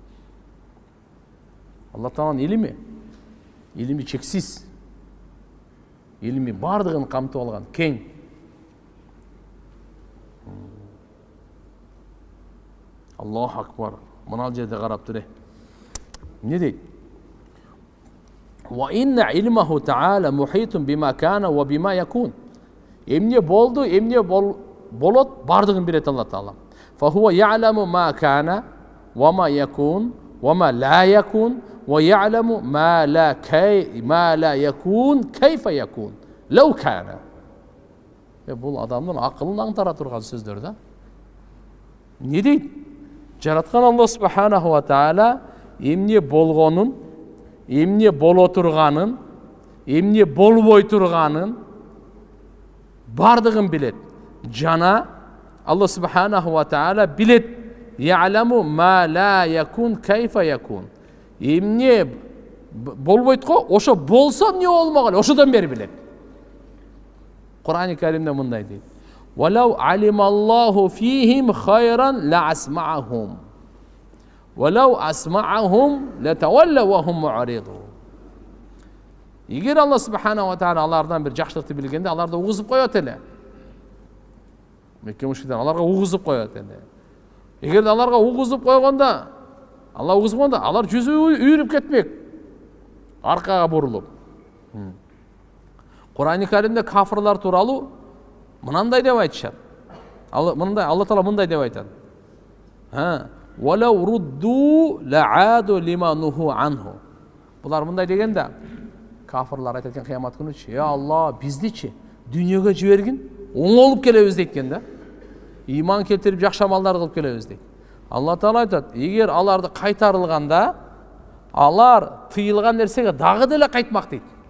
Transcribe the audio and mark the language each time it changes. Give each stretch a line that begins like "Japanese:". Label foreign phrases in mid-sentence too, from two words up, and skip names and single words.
Kyrgyz: Алла Тааланын илими чексиз. Илими бардыгын камтып алган, кең.
Arabic: الله أكبر.
Kyrgyz: Мына жерде карап тур. Не дейт?
Arabic: وإن علمه تعالى محيط بما كان وبما يكون.
Kyrgyz: Эмне болду, эмне болот, бардыгын билет Алла Таала.
Arabic: فهو يعلم ما كان وما يكون وما لا يكون ويعلم ما لا يكون كيف يكون لو كان.
Kyrgyz: Бул адамдын акылын аңтара турган сөздөр да. Не дейт? Жараткан Алла
Arabic: سبحانه وتعالى
Kyrgyz: эмне болгонун, эмне боло турганын, эмне болбой турганын бардыгын билет. Жана Алла
Arabic: سبحانه وتعالى
Kyrgyz: билет.
Arabic: يعلم ما لا يكون كيف يكون.
Kyrgyz: Эмне болбойт го, ошо болсо эмне болмогон, ошодон бери билет. Кур'ан-ы Каримде мындай дейт:
Arabic: "ولو علم الله فيهم خيرا لأسمعهم. ولو أسمعهم لتولوا وهم معرضون."
Kyrgyz: Эгер Алла
Arabic: سبحانه وتعالى
Kyrgyz: алардан бир жакшылыкты билгенде, аларды угузуп коет эле. Мекке мушриктер аларга угузуп коет эле. Эгер аларга угузуп койгондо, Алла угузгондо, алар жүзү үйрүп кетмек. Аркага бурулуп. Кур'ан-ы Каримде кафырлар тууралуу мынандай деп айтышат. Алла Таала мындай деп айтат:
Arabic: "ولو ردوا لعادوا لما نهوا عنه."
Kyrgyz: Булар мындай дегенде, кафырлар айтат экен кыямат күнүчү:
Arabic: "يا الله,
Kyrgyz: биздичи дүйнөгө жибергин, оңолуп келебиз" дейт экен да. Иман келтирип жакшы амалдар кылып келебиз дейт. Алла Таала айтат: "Эгер аларды кайтарылганда, алар тыйылган нерсеге дагы деле кайтмак" дейт.